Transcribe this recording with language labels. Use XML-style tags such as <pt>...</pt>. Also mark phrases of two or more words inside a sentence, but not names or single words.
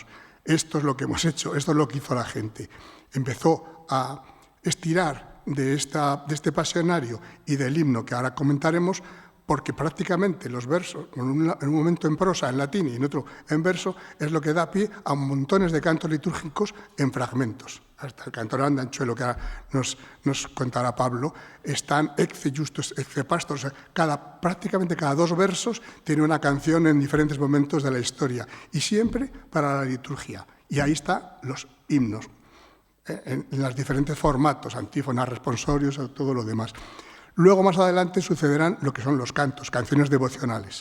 <es>Esto es lo que hemos hecho, esto es lo que hizo la gente. Empezó a estirar de este pasionario y del himno que ahora comentaremos, porque prácticamente los versos, en un momento en prosa, en latín y en otro en verso, es lo que da pie a montones de cantos litúrgicos en fragmentos. Hasta el cantor andanchuelo que ahora nos contará Pablo, están</es> <la>ecce justus, ecce pastor,</la> <es>o sea, prácticamente cada 2 versos tiene una canción en diferentes momentos de la historia, y siempre para la liturgia. Y ahí están los himnos, en los diferentes formatos, antífonas, responsorios, todo lo demás. Luego, más adelante, sucederán lo que son los cantos, canciones devocionales.</es>